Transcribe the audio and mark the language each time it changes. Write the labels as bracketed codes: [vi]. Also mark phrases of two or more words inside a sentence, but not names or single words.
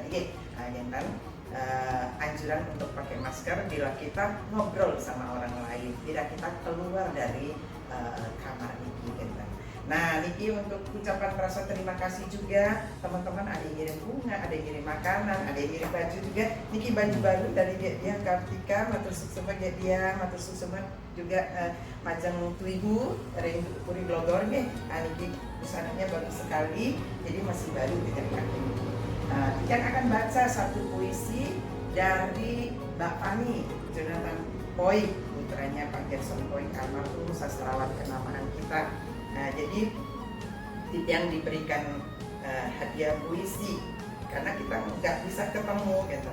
[id] Nah, anjuran untuk pakai masker bila kita ngobrol sama orang lain, bila kita keluar dari kamar niki gitu. Nah, niki untuk ucapan rasa terima kasih juga, teman-teman ada yang ngirim bunga, ada yang ngirim makanan, ada yang ngirim baju juga. Niki baju baru dari dia Kartika, [ban] matur suksema [id] dia, [ban] matur suksema [id] juga Majang Tuibu dari Puri Glogor nih. Nah, niki busananya bagus sekali, jadi masih baru dengan kaki. Kita akan baca satu puisi dari Mbak Fani, Jonathan Poi, putranya Pak Gerson Poi almarhum sastrawan kenamaan kita. Nah, jadi yang diberikan hadiah puisi karena kita nggak bisa ketemu gitu.